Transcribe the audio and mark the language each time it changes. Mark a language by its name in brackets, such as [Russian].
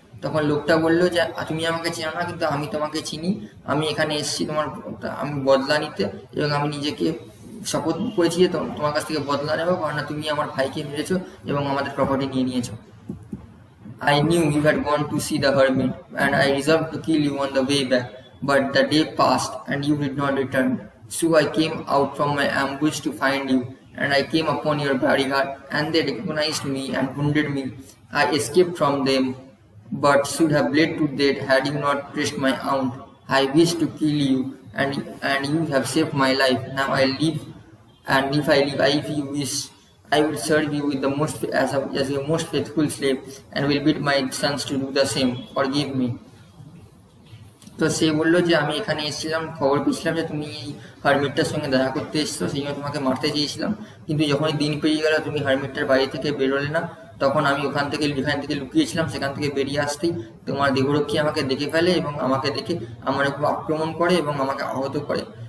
[Bangla] তখন লোকটা বললো যে তুমি আমাকে চিনো না কিন্তু আমি তোমাকে চিনি, আমি এখানে এসেছি আমি বদলা নিতে এবং আমি নিজেকে শপথ করেছি যে তোমার কাছ থেকে বদলা নেবো, কারণ তুমি আমার ভাইকে মেরেছো এবং আমাদের প্রপার্টি নিয়ে নিয়েছো। [English] "I knew you had gone to see the hermit and I resolved to kill you on the way back, but the day passed and you did not return. So I came out from my ambush to find you, and I came upon your bodyguard, and they recognized me and wounded me. I escaped from them, but should have bled to death had you not pressed my arm. I wished to kill you, and you have saved my life. Now I live, and if I live, if you wish, I will serve you with the most as your most faithful slave, and will bid my sons to do the same. Forgive me. [Bangla] তো সে বললো যে আমি এখানে এসেছিলাম, খবর পেয়েছিলাম যে তুমি এই হারমিটটার সঙ্গে দেখা করতে এসেছো, সেই জন্য তোমাকে মারতে চেয়েছিলাম, কিন্তু যখনই দিন পেরিয়ে গেল তুমি হারমিটটার বাড়ি থেকে বেরোলে না, তখন আমি এখান থেকে লুকিয়েছিলাম, সেখান থেকে বেরিয়ে আসতেই তোমার দেহরক্ষী আমাকে দেখে ফেলে এবং আমাকে দেখে আমার উপর আক্রমণ করে এবং আমাকে আহত করে।